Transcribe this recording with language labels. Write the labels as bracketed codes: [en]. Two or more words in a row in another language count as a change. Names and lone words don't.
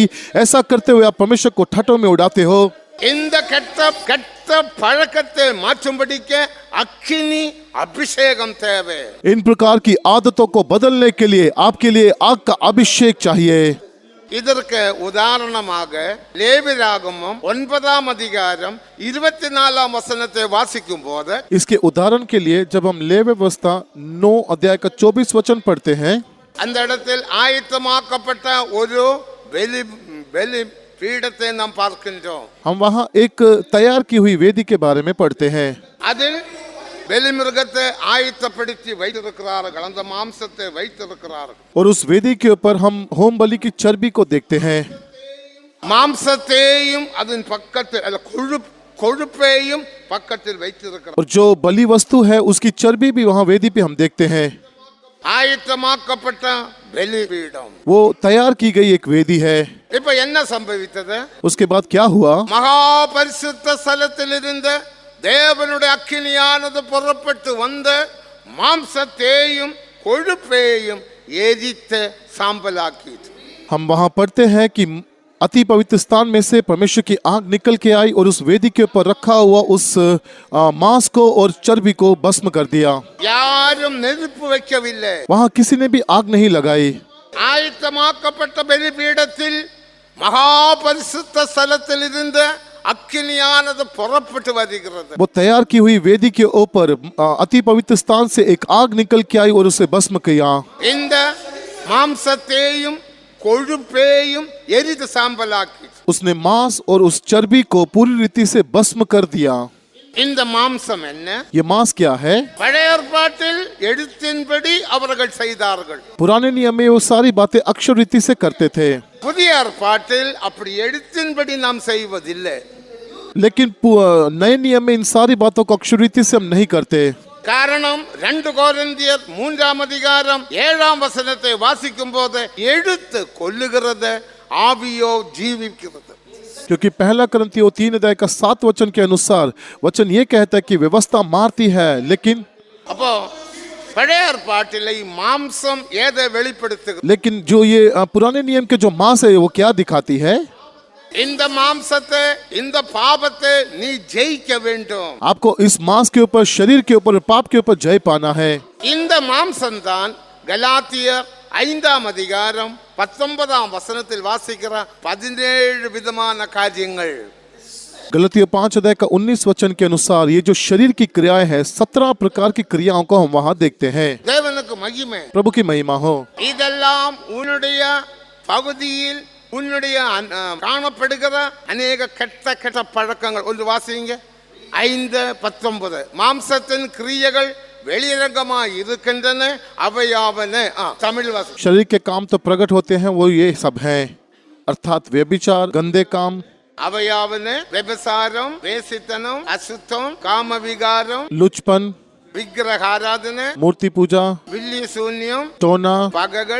[hi] ऐसा करते हुए आप परमेश्वर को ठट्ठों में उड़ाते हो। [ta] இந்த கெட்ட பழக்கத்தை மாற்றும்படிக்கு அக்கினி அபிஷேகம் தேவை. [hi] इन प्रकार की आदतों को बदलने के लिए आपके लिए आग का अभिषेक चाहिए। [ta] இதற்கு உதாரணமாக லேவியராகமம் 9ஆம் அதிகாரம் 24ஆம் வசனத்தை வாசிக்கும் போது, [hi] इसके उदाहरण के लिए जब हम लेवी व्यवस्था 9 अध्याय का 24 वचन पढ़ते हैं, [ta] அந்த இடத்தில் ஆயத்தமாக்கப்பட்ட ஒரு பலி பீடத்தை நாம் பார்க்கின்றோம். [hi] हम वहाँ एक तैयार की हुई वेदी के बारे में पढ़ते हैं। [ta] அதில் பலிமிருகத்தை ஆயத்தப்படுத்தி வைத்திருக்கிறார்கள், அந்த மாம்சத்தை வைத்திருக்கிறார்கள். [hi] और उस वेदी के ऊपर हम होम बलि की चर्बी को देखते हैं। [ta] மாம்சத்தையும் அதன் பக்கத்தில் கொழுப்பையும் பக்கத்தில் வைத்திருக்கிறார். [hi] और जो बलि वस्तु है उसकी चर्बी भी वहाँ वेदी पे हम देखते हैं। [ta] ஆயத்தமாக்கப்பட்ட பலிபீடம், [hi] वो तैयार की गई एक वेदी है। [ta] இப்ப என்ன சம்பவித்தது? [hi] उसके बाद क्या हुआ? [ta] மகா பரிசுத்த ஸ்தலத்தில் இருந்த தேவனுடைய அக்கினியானது புறப்பட்டு வந்து மாம்சத்தையும் கொழுப்பையும் எரித்து சாம்பலாக்கியது. [hi] हम वहाँ पढ़ते हैं कि अति पवित्र स्थान में से परमेश्वर की आग निकल के आई और उस वेदी के ऊपर रखा हुआ उस मांस को और चर्बी को भस्म कर दिया। [ta] யாரும் நெருப்பு வைக்கவில்லை. [hi] वहाँ किसी ने भी आग नहीं लगाई। [ta] ஆயத்தமாக்கப்பட்ட பலிபீடத்தில் மகா பரிசுத்த ஸ்தலத்தில் இருந்த அக்கினியானது புறப்பட்டு வருகிறது. [hi] वो तैयार की हुई वेदी के ऊपर अति पवित्र स्थान से एक आग निकल के आई और उसे भस्म किया। [ta] இந்த மாம்சத்தையும் கொழுப்பையும் எரித்து சாம்பலாக்கி, [hi] उसने मांस और उस चर्बी को पूरी रीति से भस्म कर दिया। [ta] இந்த மாம்சம் என்ன? [hi] ये मांस क्या है? [ta] பழைய ஏற்பாட்டில் எழுத்தின்படி அவர்கள் செய்தார்கள். [hi] पुराने नियम में वो सारी बातें अक्षर रीति से करते थे। [ta] புதிய ஏற்பாட்டில் அப்படி எழுத்தின்படி நாம் செய்வதில்லை. [hi] लेकिन नए नियम में इन सारी बातों को अक्षर रीति से हम नहीं करते। [ta] காரணம் 2 கொரிந்தியர் 3ஆம் அதிகாரம் 7ஆம் வசனத்தை வாசிக்கும் போது எழுத்து கொல்லுகிறது, ஆவியோ ஜீவிக்கிறது. [hi] क्योंकि पहला करंथियों 3:7 के अनुसार वचन ये कहता है कि व्यवस्था मारती है, लेकिन [ta] அப்போ பழைய ஏற்பாட்டில் மாம்சம் எதை வெளிப்படுத்துகிறது? [hi] लेकिन जो ये पुराने नियम के जो मांस है वो क्या दिखाती है? [ta] இந்த மாம்சத்தை இந்த பாவத்தை நீ ஜெயிக்க வேண்டும். [hi] आपको इस मांस के ऊपर, शरीर के ऊपर, पाप के ऊपर जय पाना है. [ta] இந்த மாம்சம் தான் கலாத்தியர் 5ஆம் அதிகாரம் 19ஆம் வசனத்தில் வாசிக்கிற 17 விதமான காரியங்கள். [hi] गलतियों 5:19 के अनुसार ये जो शरीर की क्रियाएं हैं, 17 प्रकार की क्रियाओं को हम वहां देखते हैं. [ta] தேவனுக்கு மகிமை. [hi] प्रभु की महिमा हो. [ta] இதெல்லாம் உன்னுடைய பகுதியில் உன்னுடைய காணப்படுகிற அநேக கெட்ட பழக்கங்கள். ஒன்று வாசிங்க 5:19. மாம்சத்தின் கிரியைகள் வெளிரங்கமாய் இருக்கின்றன, அவையாவன. தமிழ் வாசி. [hi] शरीर के काम तो प्रकट होते हैं, वो ये सब हैं, अर्थात व्यभिचार, गंदे काम, [ta] அவையாவன व्यभिचारम, வேசித்தனம், அசுத்தம், காமவிகாரம், [hi] लुचपन, [ta] விக்கிரகாராதனை, [hi] मूर्ति पूजा, [ta] வில்லி சூன்யம், [hi] टोना, [ta] பகைகள்,